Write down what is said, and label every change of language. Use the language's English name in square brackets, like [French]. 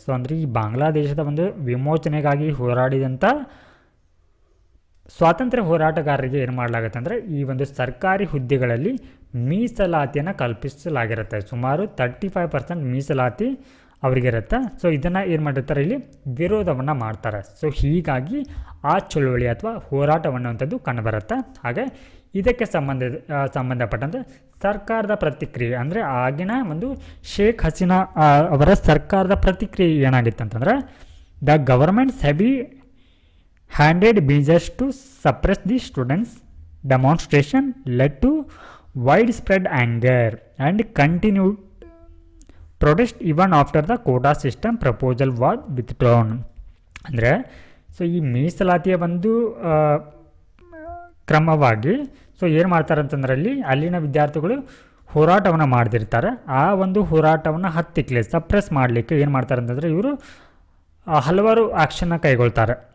[Kannada] So ಅಂದರೆ ಈ ಬಾಂಗ್ಲಾದೇಶದ ಒಂದು ವಿಮೋಚನೆಗಾಗಿ ಹೋರಾಡಿದಂಥ ಸ್ವಾತಂತ್ರ್ಯ ಹೋರಾಟಗಾರರಿಗೆ ಏನು ಮಾಡಲಾಗುತ್ತೆ ಅಂದರೆ ಈ ಒಂದು ಸರ್ಕಾರಿ ಹುದ್ದೆಗಳಲ್ಲಿ ಮೀಸಲಾತಿಯನ್ನು ಕಲ್ಪಿಸಲಾಗಿರುತ್ತೆ. ಸುಮಾರು 35% ಮೀಸಲಾತಿ ಅವರಿಗಿರುತ್ತೆ. ಸೊ ಇದನ್ನು ಏನು ಮಾಡಿರ್ತಾರೆ, ಇಲ್ಲಿ ವಿರೋಧವನ್ನು ಮಾಡ್ತಾರೆ. ಸೊ ಹೀಗಾಗಿ ಆ ಚಳುವಳಿ ಅಥವಾ ಹೋರಾಟವನ್ನುವಂಥದ್ದು ಕಂಡುಬರುತ್ತೆ. ಹಾಗೆ ಇದಕ್ಕೆ ಸಂಬಂಧಪಟ್ಟಂತೆ ಸರ್ಕಾರದ ಪ್ರತಿಕ್ರಿಯೆ ಅಂದರೆ ಆಗಿನ ಒಂದು ಶೇಖ್ ಹಸೀನಾ ಅವರ ಸರ್ಕಾರದ ಪ್ರತಿಕ್ರಿಯೆ ಏನಾಗಿತ್ತು ಅಂತಂದರೆ the [English] Government's heavy handed measures to suppress the students' demonstration led to widespread anger and continued protest even after the quota system proposal was withdrawn. [Kannada] ಅಂದರೆ ಸೊ ಈ ಮೀಸಲಾತಿಯ ಒಂದು ಕ್ರಮವಾಗಿ ಸೊ ಏನು ಮಾಡ್ತಾರೆ ಅಂತಂದ್ರೆ ಅಲ್ಲಿನ ವಿದ್ಯಾರ್ಥಿಗಳು ಹೋರಾಟವನ್ನು ಮಾಡ್ತಿರ್ತಾರೆ. ಆ ಒಂದು ಹೋರಾಟವನ್ನು ಹತ್ತಿಕ್ಕಲಿ ಸಪ್ರೆಸ್ ಮಾಡಲಿಕ್ಕೆ ಏನು ಮಾಡ್ತಾರೆ ಅಂತಂದರೆ ಇವರು ಹಲವಾರು ಆ್ಯಕ್ಷನ್ನ ಕೈಗೊಳ್ತಾರೆ.